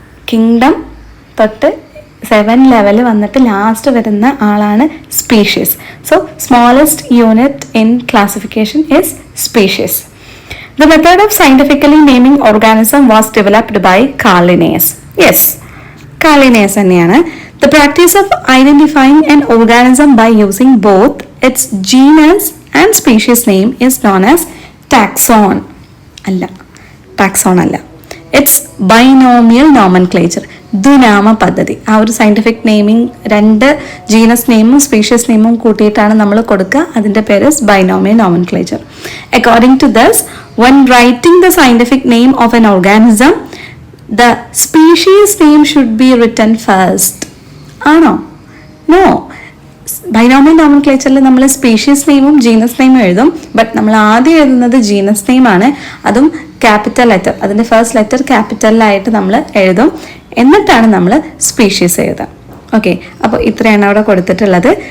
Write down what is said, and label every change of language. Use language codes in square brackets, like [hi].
[ml] Kingdom തൊട്ട് 7 level വന്നിട്ട് last വരുന്ന ആളാണ് species. [en] So smallest unit in classification is species. The method of scientifically naming organism was developed by Carl Linnaeus. [ml] Yes, Carl Linnaeus തന്നെയാണ്. [en] The practice of identifying an organism by using both its genus and species name is known as taxon. [ml] അല്ല, taxon അല്ല. [en] it's binomial nomenclature, [ml] ദ്വിനാമ പദ്ധതി. ആ ഒരു scientific naming 2 genus നെയിമും species നെയിമും കൂട്ടിയിട്ടാണ് നമ്മൾ കൊടുക്കുക. അതിൻ്റെ പേര് binomial nomenclature. [en] According to this, when writing the scientific name of an organism, the species name should be written first. [ml] ആണോ? നോ. ബൈനോമിയൽ നോമൻക്ലേച്ചറിൽ നമ്മൾ സ്പീഷീസ് നെയിമും ജീനസ് നെയിമും എഴുതും. ബട്ട് നമ്മൾ ആദ്യം എഴുതുന്നത് ജീനസ് നെയിമാണ്. അതും ക്യാപിറ്റൽ ലെറ്റർ, അതിൻ്റെ ഫസ്റ്റ് ലെറ്റർ ക്യാപിറ്റലിലായിട്ട് നമ്മൾ എഴുതും. എന്നിട്ടാണ് നമ്മൾ സ്പീഷീസ് എഴുതുക. ഓക്കെ, അപ്പോൾ ഇത്രയാണ് അവിടെ കൊടുത്തിട്ടുള്ളത്.